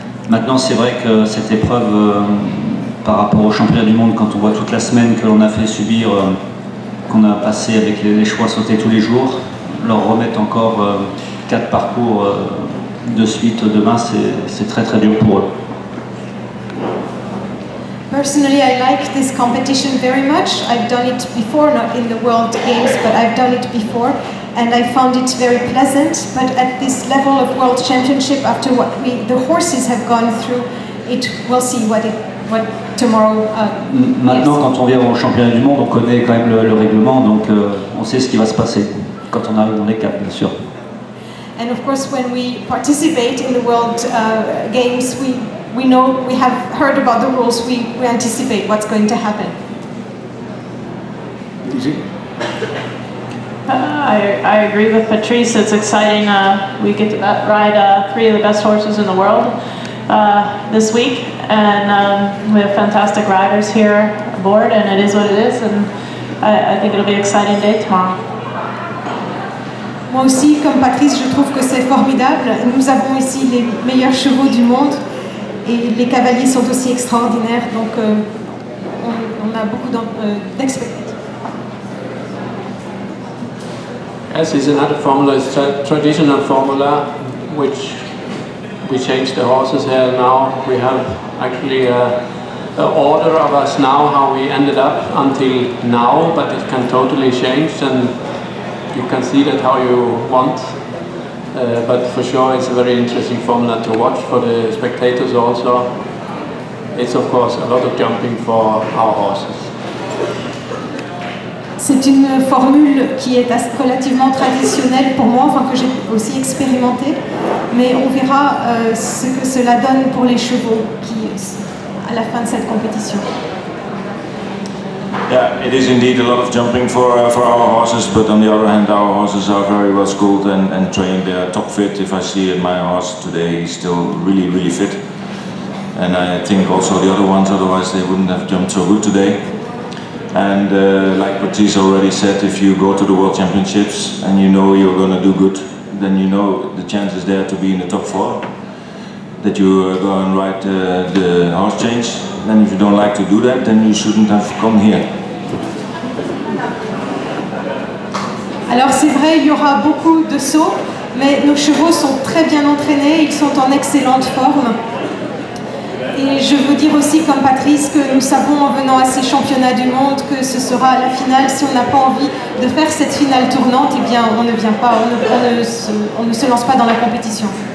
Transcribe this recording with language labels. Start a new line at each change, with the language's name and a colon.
French: Maintenant c'est vrai que cette épreuve par rapport au championnat du monde, quand on voit toute la semaine que l'on a fait subir, qu'on a passé avec les chevaux à sauter tous les jours, leur remettre encore 4 parcours de suite demain, c'est très très dur pour eux.
English: Personally, I like this competition very much. I've done it before, not in the World Games, but I've done it before, and I found it very pleasant. But at this level of World Championship, after what the horses have gone through, we'll see what tomorrow.
French: Maintenant, quand on vient au championnat du monde, on connaît quand même le règlement, donc on sait ce qui va se passer quand on arrive dans les caps, bien sûr.
English: And of course, when we participate in the World Games, we know, we have heard about the rules, we anticipate what's going to happen. I agree with Patrice, it's exciting. We get to ride 3 of the best horses in the world this week, and we have fantastic riders here aboard, and it is what it is, and I think it'll be an exciting day tomorrow.
French: Moi aussi, comme Patrice, je trouve que c'est formidable. Nous avons ici les meilleurs chevaux du monde. Et les cavaliers sont aussi extraordinaires, donc on a beaucoup d'expectations.
English: Yes, it's another formula, it's a traditional formula, which we changed the horses here now. We have actually order of us now, how we ended up until now, but it can totally change, and you can see that how you want. But for sure it's a very interesting formula to watch for the spectators also. It's of course a lot of jumping for our horses.
French: C'est une formule qui est relativement traditionnelle pour moi, enfin que j'ai aussi expérimentée, mais on verra ce que cela donne pour les chevaux à la fin de cette compétition.
English: Yeah, it is indeed a lot of jumping for our horses, but on the other hand our horses are very well schooled and trained. They are top fit. If I see my horse today, he's still really fit. And I think also the other ones, otherwise they wouldn't have jumped so good today. And like Patrice already said, if you go to the World Championships and you know you're going to do good, then you know the chance is there to be in the top 4, that you go and ride the horse change. Then if you don't like to do that, then you shouldn't have come here.
French: Alors c'est vrai, il y aura beaucoup de sauts, mais nos chevaux sont très bien entraînés, ils sont en excellente forme. Et je veux dire aussi, comme Patrice, que nous savons en venant à ces championnats du monde que ce sera la finale. Si on n'a pas envie de faire cette finale tournante, eh bien on ne vient pas, on ne se lance pas dans la compétition.